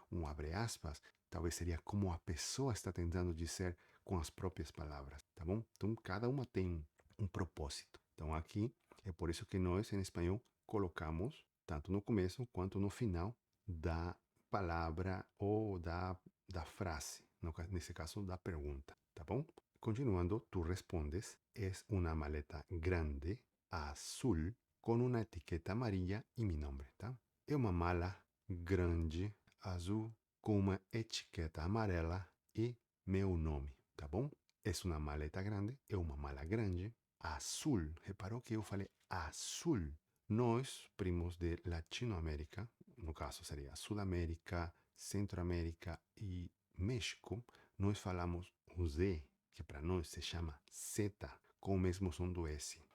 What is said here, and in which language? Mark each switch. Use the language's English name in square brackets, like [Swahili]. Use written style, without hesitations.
[Portuguese] Um abre aspas, talvez seria como a pessoa está tentando dizer com as próprias palavras, tá bom? Então, cada uma tem um propósito. Então, aqui, é por isso que nós, em espanhol, colocamos, tanto no começo quanto no final, da palavra ou da frase, nesse caso, da pergunta, tá bom? [Spanish] Continuando, tú respondes, es una maleta grande, azul, con una etiqueta amarilla y mi nombre, tá? [Portuguese] É uma mala grande, azul, com uma etiqueta amarela e meu nome, tá bom? É uma maleta grande, é uma mala grande, azul. Reparou que eu falei azul. Nós, primos de Latinoamérica, no caso seria Sudamérica, Centroamérica e México, nós falamos o Z, que para nós se chama Z, com o mesmo som do S.